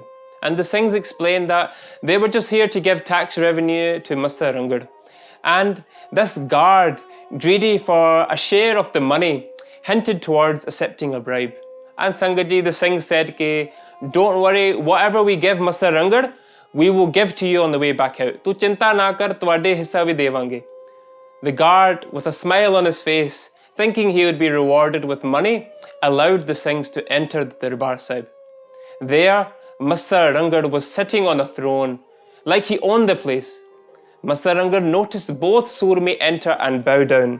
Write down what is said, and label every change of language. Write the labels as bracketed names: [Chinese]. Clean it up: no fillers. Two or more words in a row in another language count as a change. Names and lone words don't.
[English] And the Singhs explained that they were just here to give tax revenue to Massa Ranghar. And this guard, greedy for a share of the money, hinted towards accepting a bribe. And Sangat Ji, the Singh said, Ke, don't worry, whatever we give Massa Ranghar, we will give to you on the way back out. [Punjabi] Tu chinta na kar, tuade hissa vi devange. [English] The guard, with a smile on his face, thinking he would be rewarded with money, allowed the Singhs to enter the Darbar Sahib. There, Massa Ranghar was sitting on a throne, like he owned the place. Massa Ranghar noticed both Surme enter and bow down.